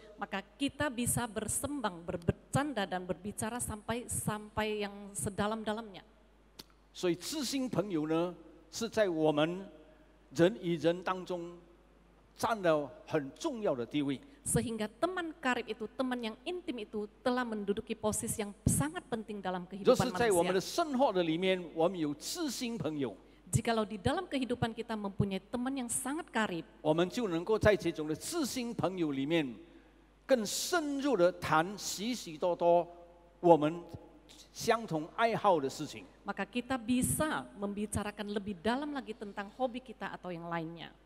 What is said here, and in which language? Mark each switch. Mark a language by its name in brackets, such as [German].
[Indonesian] maka kita bisa bersembang, bercanda dan berbicara sampai yang sedalam-dalamnya. [Chinese] 所以知心朋友呢，是在我们人与人当中占了很重要的地位。 [Indonesian] Sehingga teman karib itu, teman yang intim itu telah menduduki posisi yang sangat penting dalam [Chinese] 就 [Indonesian] kehidupan [Chinese] 是在我们的 [Indonesian] manusia. [Chinese] 生活的里面，我们有知心朋友， [Indonesian] Jikalau di dalam kehidupan kita mempunyai teman yang sangat karib, [Chinese] 我们就能够在这种的知心朋友里面，更深入的谈许许多多我们相同爱好的事情。 [Indonesian] maka kita bisa membicarakan lebih dalam lagi tentang hobi kita atau yang lainnya.